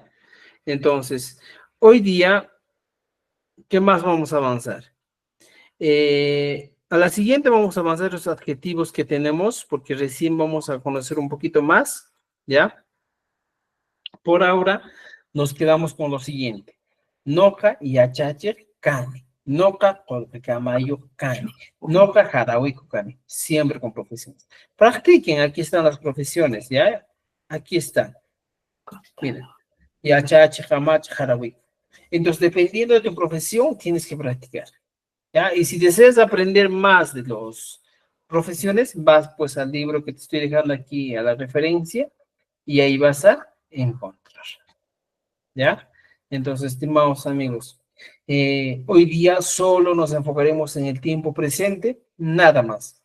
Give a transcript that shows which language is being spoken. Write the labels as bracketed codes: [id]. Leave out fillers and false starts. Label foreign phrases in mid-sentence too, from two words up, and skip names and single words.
[es] Entonces, hoy día, ¿qué más vamos a avanzar? A la siguiente vamos a avanzar los adjetivos que tenemos, porque recién vamos a conocer un poquito más, ¿ya? Por ahora, nos quedamos con lo siguiente. [qu] Noca y achache, cane. Noca con camayo, cane. Noca, jarahuico, cane. [es] Siempre con profesiones. Practiquen, aquí están las profesiones, ¿ya? Aquí están. Miren. [qu] Y achache, jamache, jarahuico. [es] Entonces, dependiendo de tu profesión, tienes que practicar. ¿Ya? Y si deseas aprender más de las profesiones, vas pues al libro que te estoy dejando aquí a la referencia y ahí vas a encontrar. ¿Ya? Entonces, estimados amigos, hoy día solo nos enfocaremos en el tiempo presente, nada más.